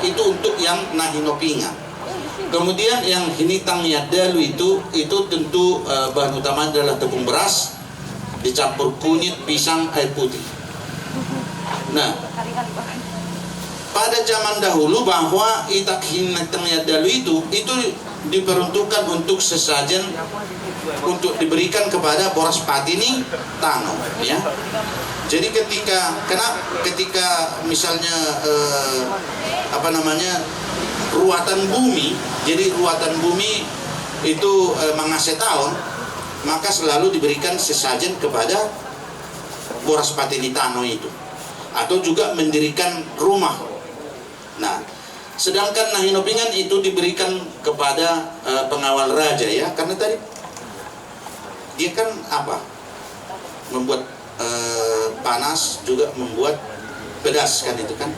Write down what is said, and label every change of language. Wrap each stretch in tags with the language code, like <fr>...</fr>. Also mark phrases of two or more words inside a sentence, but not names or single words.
<id>Itu untuk yang nahinopinga. Kemudian yang hinitang yadalu itu tentu bahan utamanya adalah tepung beras dicampur kunyit, pisang, air putih. Nah, pada zaman dahulu bahwa itak hinitang yadalu itu diperuntukkan untuk sesajen untuk diberikan kepada boras patini tano ya. Jadi ketika misalnya ruatan bumi, jadi ruatan bumi itu mengase tahun, maka selalu diberikan sesajen kepada boras patini tano itu, atau juga mendirikan rumah. Nah, sedangkan nahinopingan itu diberikan kepada pengawal raja ya, karena tadi dia kan membuat panas, juga membuat pedas kan itu kan.</id>